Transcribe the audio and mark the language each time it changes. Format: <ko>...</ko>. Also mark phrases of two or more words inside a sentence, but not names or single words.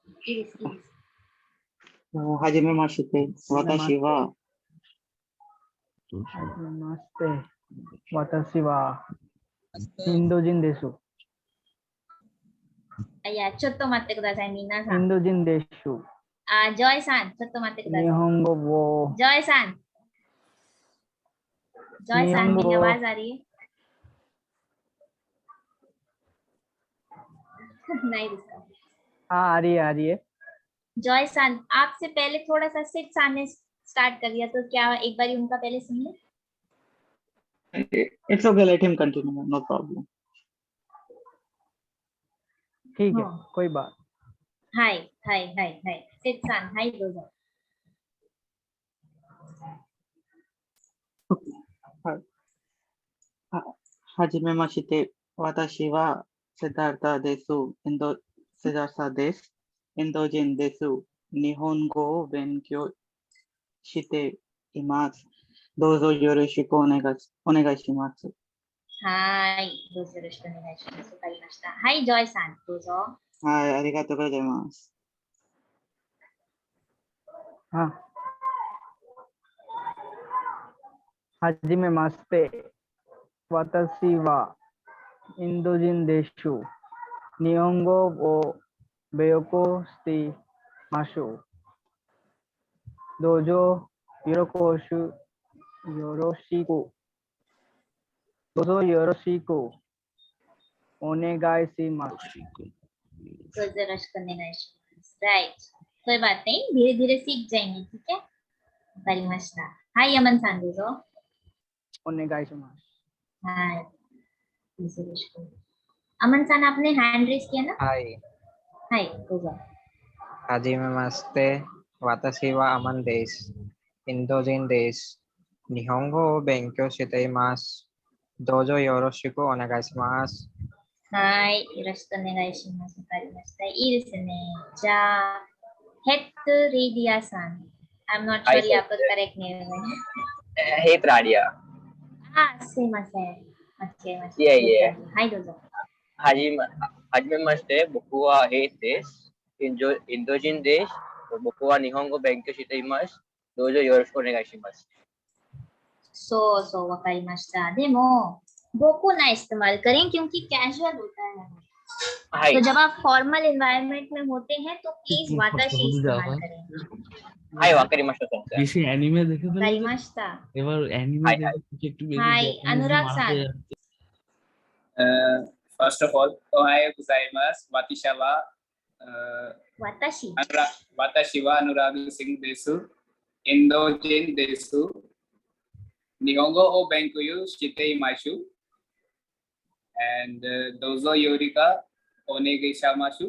<ja>はじめまして. 私は नमस्ते 私はインド人ですやちょっと待ってくださいみなさんインド人ですジョイさんちょっと待ってください日本語を जॉय सान मेरी 日本語</ja> <hi>आवाज आ रही है? नहीं दिखा। हाँ आ रही है। जॉय सान, आपसे पहले थोड़ा सा सिट सान ने स्टार्ट कर दिया, तो क्या एक बार उनका पहले सुन ले?</hi> <en>It's okay, let him continue, no problem.</en> <hi>ठीक है, कोई बात। हाय सिट सान हाय दोस्तों।</hi> <ja>はじめまして. 私はシッダールタです。シッダールタです. インド人です。日本語を勉強しています. どうぞよろしくお願いします. はい、どうぞよろしくお願いします。わかりました。はい、ジョイさん、どうぞ。はい、ありがとうございます。 हाँ, はじめまして私はインド人です日本語を勉強していますどうぞよろしくお願いします.</ja> <hi>राइट, कोई बात नहीं, धीरे धीरे सीख जाएंगे, ठीक है।</hi> <ja>わかりました。はいアマンさん、どうぞ. お願いします.</ja> <hi>हाय, अमन सान आपने हैंड रेस किया ना?</hi> <ja>はいどうぞ. はじめまして私はアマンです. インド人です。日本語を勉強しています. どうぞよろしくお願いします. はい、よろしくお願いします。わかりました。いいですね。じゃあ、ヘッドレディアさん。</ja> <en>I'm not sure</en> <hi>ये आपका करेक्ट नेम है। हेत राडिया।</hi> <ja>すいません。間違えました。いえいえ。はい、どうぞ。はじめまして、僕はヘイです。インド人です。僕は日本語を勉強しています。どうぞよろしくお願いします。そうそう、わかりました。</ja> <hi>でも、बोको ना इस्तेमाल करें क्योंकि कैजुअल होता है। तो जब आप</hi> <en>formal environment</en> <hi>में होते हैं तो प्लीज वाताशी इस्तेमाल करें।</hi> <ja>はいわかりました सर।</ja> <bn>বেশি অ্যানিমে দেখে ফেলে</bn> <ja>わかりました.</ja> <bn>এবার অ্যানিমে দেখে একটু বেশি</bn> <ja>はいアヌラグさん.</ja> <en>First of all,</en> <ja>おはようございます. 私は私はアヌラグシンです. インド人です。日本語を勉強しています. And どうぞよろしくお願いします.</ja>